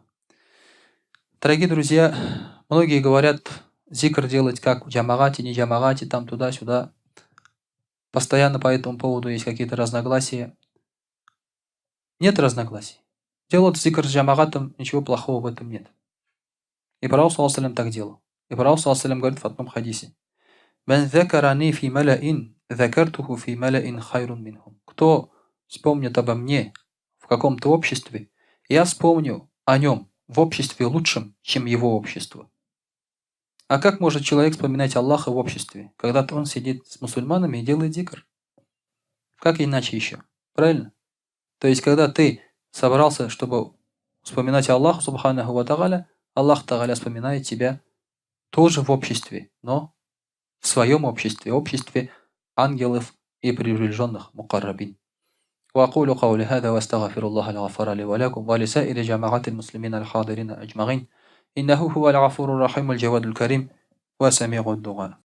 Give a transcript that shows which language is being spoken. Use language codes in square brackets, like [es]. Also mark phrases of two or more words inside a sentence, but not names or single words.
[ru] Дорогие друзья, многие говорят, зикр делать как в джамагате, не джамагате, там туда-сюда. Постоянно по этому поводу есть какие-то разногласия. Нет разногласий. Делать зикр с джамагатом, ничего плохого в этом нет. И пророк ﷺ так делал. И пророк ﷺ говорит в одном хадисе: [ar] «من ذكرني في ملأ ذكرته في ملأ خير منهم». [ru] Кто вспомнит обо мне в каком-то обществе, я вспомню о нем в обществе лучшем, чем его общество. А как может человек вспоминать Аллаха в обществе, когда он сидит с мусульманами и делает зикр? Как иначе еще? Правильно? То есть, когда ты собрался, чтобы вспоминать Аллаха, [ar] سبحانه وتعالى, [ru] Аллах тааля вспоминает тебя тоже в обществе, но в своем обществе ангелов и приближенных мукаррабин. [ar] وأقول قولي هذا وأستغفر الله الغفار لي ولكم ولسائر جماعة المسلمين الحاضرين أجمعين إنه هو الغفور الرحيم الجواد الكريم وسميع الدعاء.